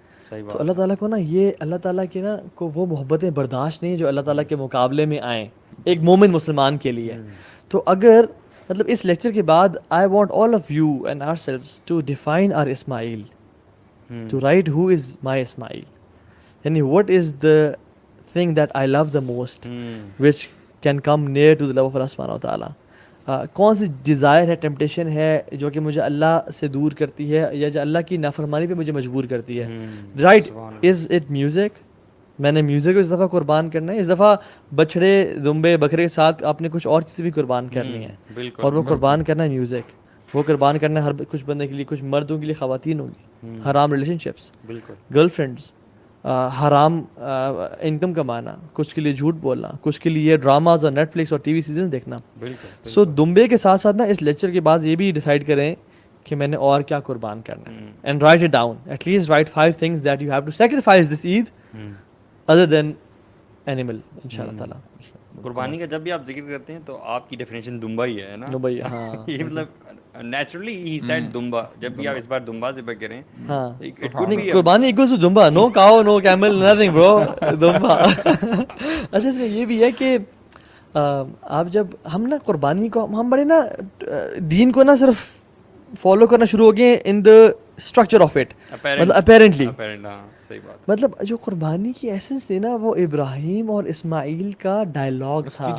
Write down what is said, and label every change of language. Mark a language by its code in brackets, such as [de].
[ur] تو اللہ تعالیٰ کو نا یہ اللہ تعالیٰ کی نا کو وہ محبتیں برداشت نہیں جو اللہ تعالیٰ کے مقابلے میں آئیں ایک مومن مسلمان کے لیے. تو اگر مطلب اس لیکچر کے بعد [en] I want all of you and ourselves to define our Ismail, to write who is my Ismail. Yani what is the thing that I love the most which can come near to the love of Allah subhanahu wa ta'ala. [ur] کون سی Dzire ہے، temptation ہے جو کہ مجھے اللہ سے دور کرتی ہے یا جو اللہ کی نافرمانی پہ مجھے مجبور کرتی ہے. Right, [en] Is it music? [ur] میں نے میوزک کو اس دفعہ قربان کرنا ہے، اس دفعہ بچھڑے دمبے بکرے کے ساتھ آپ نے کچھ اور چیزیں بھی قربان کرنی ہیں اور وہ قربان کرنا ہے میوزک. وہ قربان کرنا ہے ہر کچھ بندے کے لیے، کچھ مردوں کے لیے خواتین ہوگی، حرام ریلیشن شپس، گرل فرینڈس، حرام انکم کمانا، کچھ کے لیے جھوٹ بولنا، کچھ کے لیے ڈراماز اور نیٹ فلکس اور ٹی وی سیزن دیکھنا. سو دمبے کے ساتھ ساتھ نا اس لیکچر کے بعد یہ بھی ڈیسائیڈ کریں کہ میں نے اور کیا قربان کرنا ہے. [en] And write it down, at least write 5 things that you have to sacrifice this Eid other than animal انشاءاللہ تعالیٰ. [ur] قربانی کا جب بھی آپ ذکر کرتے ہیں تو آپ کی ڈیفینیشن دمبا ہی ہے نا. دمبا، ہاں یہ مطلب نیچرلی ہی سیڈ دمبا. جب بھی آپ اس بار دمبا ذبح کریں، [en] ہاں قربانی equals to دمبا، no cow no camel nothing bro, دمبا. [ur] اچھا اس میں یہ بھی ہے کہ آپ جب ہم نا قربانی کو ہم بڑے نا دین کو نا صرف فالو کرنا شروع ہو گئے ان دا اسٹرکچر آف اٹ، مطلب اپیرنٹلی مطلب جو قربانی کی ایسنس تھی نا وہ ابراہیم اور اسماعیل کا ڈائلاگ تھا،